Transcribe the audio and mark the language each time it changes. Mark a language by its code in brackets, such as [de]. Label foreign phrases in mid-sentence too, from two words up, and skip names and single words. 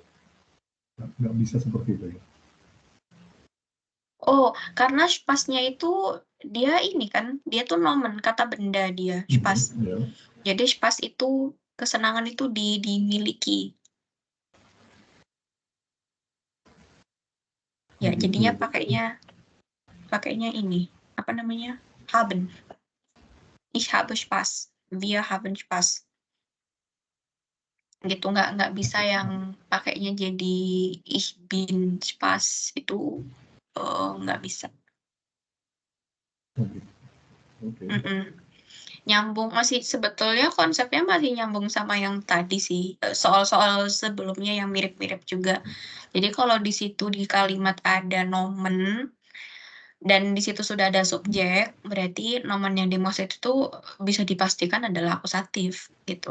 [id] Nggak bisa seperti itu ya. Oh, karena spasnya itu dia ini kan, dia tuh nomen, kata benda dia, spas. Ya. Jadi spas itu kesenangan itu dimiliki. Ya, jadinya pakainya ini, apa namanya? [de] Haben. Ich habe Spaß. Wir haben Spaß. [id] Gitu, nggak bisa yang pakainya jadi [de] ich bin Spaß, [id] itu nggak bisa. Oke. Nyambung, masih sebetulnya konsepnya masih nyambung sama yang tadi sih, soal-soal sebelumnya yang mirip-mirip juga. Jadi kalau di situ di kalimat ada nomen dan di situ sudah ada subjek, berarti nomen yang dimaksud itu bisa dipastikan adalah akusatif gitu.